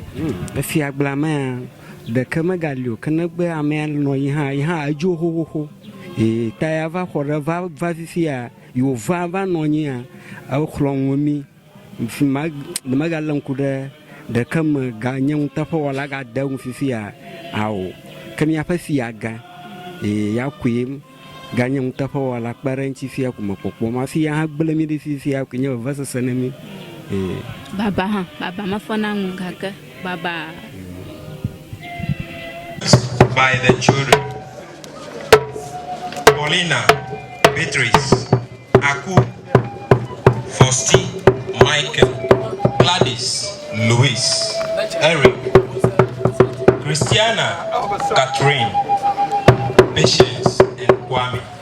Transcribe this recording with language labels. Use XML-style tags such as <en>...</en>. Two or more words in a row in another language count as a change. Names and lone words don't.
<ee>fia gbla ma ɖeke megali o ke negbe ame nɔ yi hã edzo xoxoxo ta ya va xɔ ɖe va fifia yo va nɔ nyia exlɔ ŋumi megale ŋku ɖe ɖeke me ga nye ŋuteƒe wɔla ga de ŋu fifia awo ke miaƒe fia gã ya koe ga nye ŋuteƒe wɔla kpe ɖe ŋuti fia ko me kpɔkpɔ ma fia hã gble mi ɖe fifia ko nye vevesese ne mi baba hã baba mefɔna ŋu gake baba</ee> <en>by the children Paulina, Beatrice, Aku, Faustine, Michael, Gladys, Louis, Eric, Christiana, Catherine, Patience, and Kwame.</en>